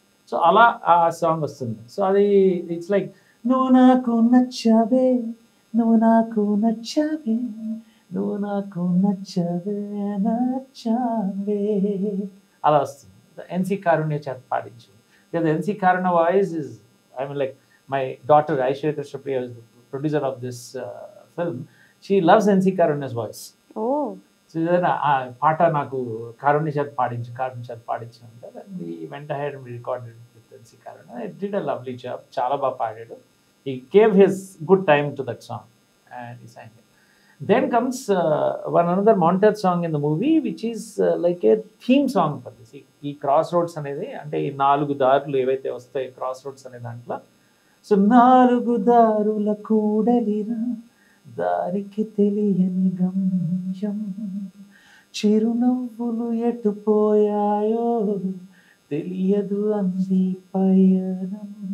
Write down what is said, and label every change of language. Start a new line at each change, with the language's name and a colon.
Telugu: So అలా ఆ song వస్తుంది. సో అది ఇట్స్ లైక్ నువ్వు నాకు నచ్చావే, నువ్వు నాకు నచ్చావే, నువ్వు నాకు నచ్చావే నచ్చావే అలా వస్తుంది. ఎన్సీ కారుణ్య చేత పాడించు
English: because NC Karuna voice is, I mean, like my daughter Aishwarya Krishnapriya is the producer of this film. She loves NC Karuna's voice. ఓ So then
Telugu: ఆ పాట నాకు కారుణ్య చేత పాడించు అంటే
English: then we went ahead and we recorded with NC Karuna. It did a lovely job.
Telugu: చాలా బాగా పాడాడు.
English: He gave his good time to that song and he sang it. Then comes another montage song in the movie, which is like a theme song for this.
Telugu: ఈ cross roads అనేది అంటే ఈ 4 దారులు ఏవైతే వస్తాయి క్రాస్ రోడ్స్ అనే దాంట్లో, so 4 దారుల కూడలిరా దారికి తెలియని గమ్యం, చిరునవ్వులు ఎటుపోయాయో తెలియదు అంది పయనం.